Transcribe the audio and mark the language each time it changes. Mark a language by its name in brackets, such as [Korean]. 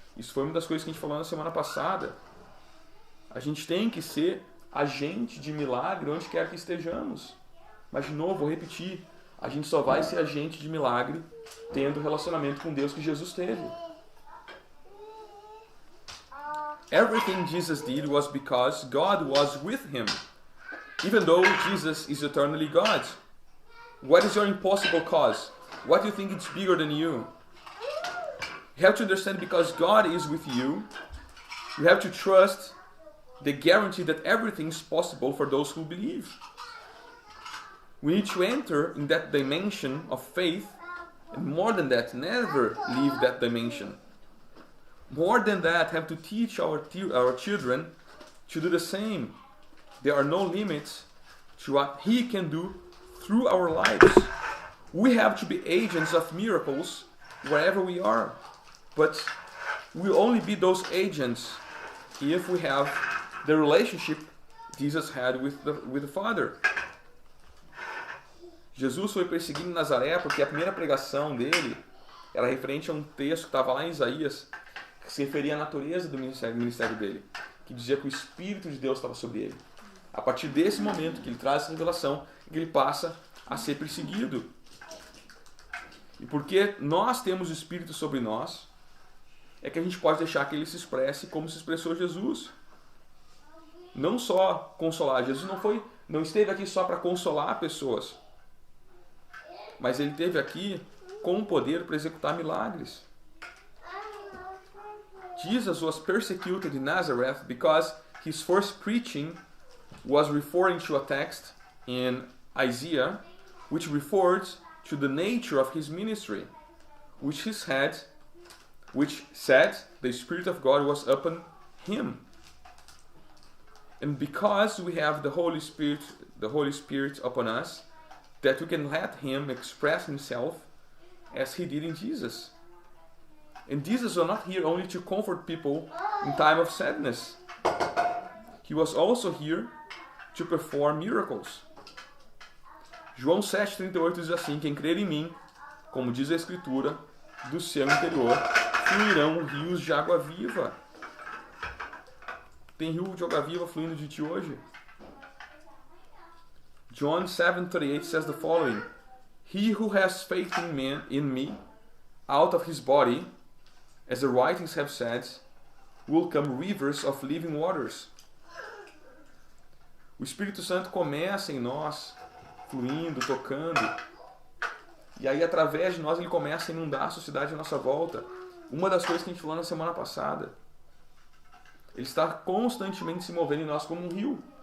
[Portuguese] Isso foi uma das coisas que a gente falou na semana passada. A gente tem que ser agente de milagre onde quer que estejamos. Mas, de novo, vou repetir. A gente só vai ser agente de milagre tendo relacionamento com Deus que Jesus teve. [English] Everything Jesus did was because God was with him, even though Jesus is eternally God. What is your impossible cause? What do you think it's bigger than you? You have to understand, because God is with you, you have to trust the guarantee that everything is possible for those who believe. We need to enter in that dimension of faith, and more than that, never leave that dimension. More than that, have to teach our children to do the same. There are no limits to what He can do through our lives. We have to be agents of miracles wherever we are. But we'll only be those agents if we have the relationship Jesus had with the Father. [Portuguese] Jesus foi perseguido em Nazaré porque a primeira pregação dele era referente a um texto que estava lá em Isaías, que se referia à natureza do ministério dele, que dizia que o Espírito de Deus estava sobre ele. A partir desse momento que ele traz essa revelação, que ele passa a ser perseguido. E porque nós temos o Espírito sobre nós, é que a gente pode deixar que ele se expresse como se expressou Jesus. Não só consolar. Jesus não esteve aqui só para consolar pessoas, mas ele esteve aqui com o poder para executar milagres. [English] Jesus was persecuted in Nazareth because his first preaching was referring to a text in Isaiah, which referred to the nature of his ministry, which said the Spirit of God was upon him. And because we have the Holy Spirit upon us, that we can let him express himself as he did in Jesus. And Jesus was not here only to comfort people in time of sadness. He was also here to perform miracles. [Portuguese] João 7,38 diz assim: quem crer em mim, como diz a Escritura, do seu interior fluirão rios de água viva. Tem rio de água viva fluindo de ti hoje? [English] John 7:38 says the following: he who has faith in me, out of his body, as the writings have said, will come rivers of living waters. [Portuguese] O Espírito Santo começa em nós, fluindo, tocando, e aí através de nós ele começa a inundar a sociedade à nossa volta. Uma das coisas que a gente falou na semana passada, ele está constantemente se movendo em nós como um rio.